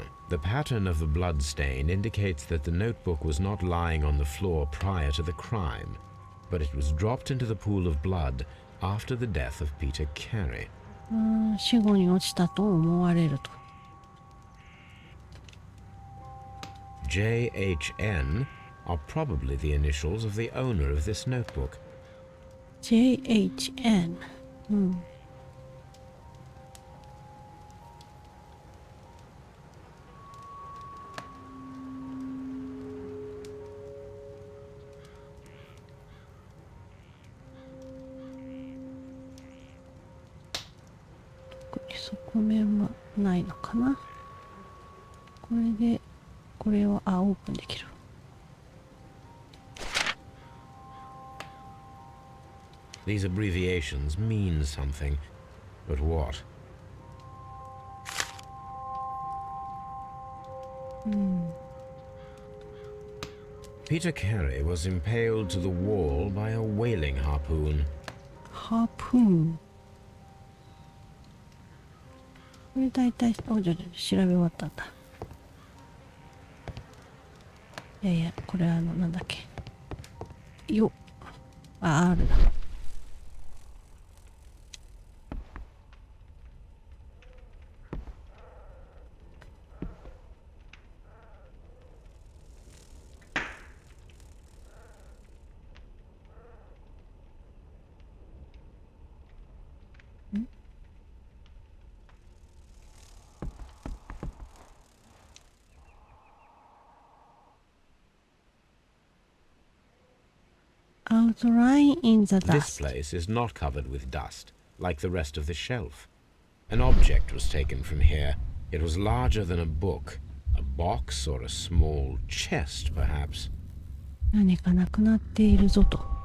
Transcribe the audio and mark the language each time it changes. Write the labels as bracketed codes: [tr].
[en] The pattern of the blood stain indicates that the notebook was not lying on the floor prior to the crime, but it was dropped into the pool of blood after the death of Peter Carey. [ja] 死後に落ちたと思われると。 [en] JHN are probably the initials of the owner of this notebook. JHN。 [ja] 側面はないのかな。これでこれをオープンできる。 [en] These abbreviations mean something, but what? Peter Carey was impaled to the wall by a whaling harpoon. [ja] ハープーン。これ大体、じゃ調べ終わったんだ。いやいや、これなんだっけ。よ。R だ。 [en] Outline in the This dust. place is not covered with dust, like the rest of the shelf. An object was taken from here. It was larger than a book, a box or a small chest, perhaps. [ja] 何かなくなっているぞと。